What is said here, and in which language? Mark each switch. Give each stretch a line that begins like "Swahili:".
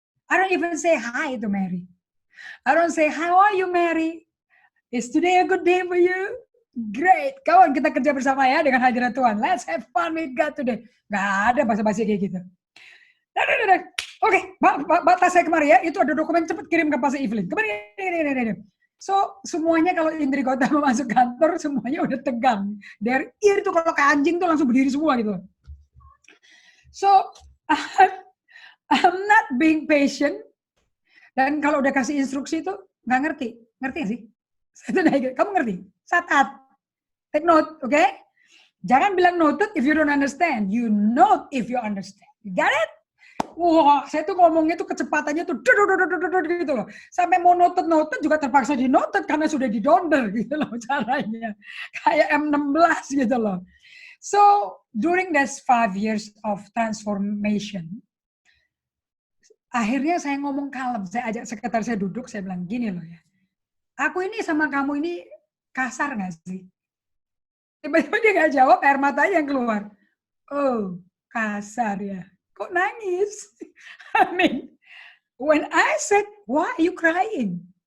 English: I don't even say hi to Mary. I don't say, how are you, Mary? Is today a good day for you?
Indonesian: Great, kawan, kita kerja bersama ya dengan hadirat Tuhan.
English: Let's have fun with God today.
Indonesian: Gak ada basa-basi kayak gitu. Oke, batas saya kemarin ya, itu ada dokumen, cepet kirim ke Pastor Evelyn. Kemarin. So, semuanya kalau Indri Gautama masuk kantor, semuanya udah tegang. Dari ear tuh kalau ke anjing tuh langsung berdiri semua gitu.
English: So, I'm not being patient.
Indonesian: Dan kalau udah kasih instruksi itu nggak ngerti. Ngerti gak sih? Kamu ngerti? Catat.
English: Take note, oke? Okay?
Indonesian: Jangan bilang
English: noted if you don't understand. You note if you understand. You got it?
Indonesian: Wah, saya tuh ngomongnya tuh kecepatannya tuh gitu loh. Sampai mau noted juga terpaksa di noted karena sudah di donder gitu loh caranya. Kayak M16 gitu loh.
English: So, during these 5 years of transformation,
Indonesian: akhirnya saya ngomong kalem, saya ajak sekretaris saya duduk, saya bilang gini loh ya. Aku ini sama kamu ini kasar gak sih? Tiba-tiba dia gak jawab, air matanya yang keluar. Oh, kasar ya. Kok nangis?
English: I mean, when I said, why are you crying?